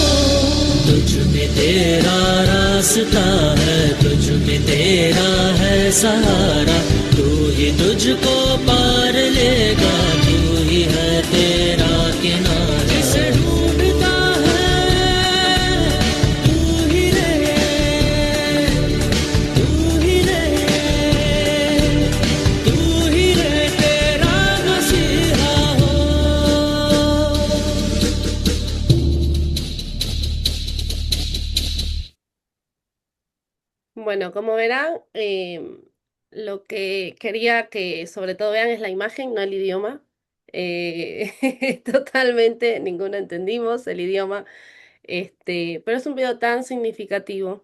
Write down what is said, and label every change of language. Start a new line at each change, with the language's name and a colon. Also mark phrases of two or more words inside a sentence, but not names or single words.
Hindi: तेरा रास्ता है तुझ में तेरा है सहारा तू ही तुझको पार लेगा तू ही है तेरा किनारा जिसे ढूंढता है तू ही रे तू ही रे तू ही रे तेरा मसीहा हो
Spanish: Bueno, como verán, lo que quería que sobre todo vean es la imagen, no el idioma. Totalmente, ninguno entendimos el idioma, pero es un video tan significativo.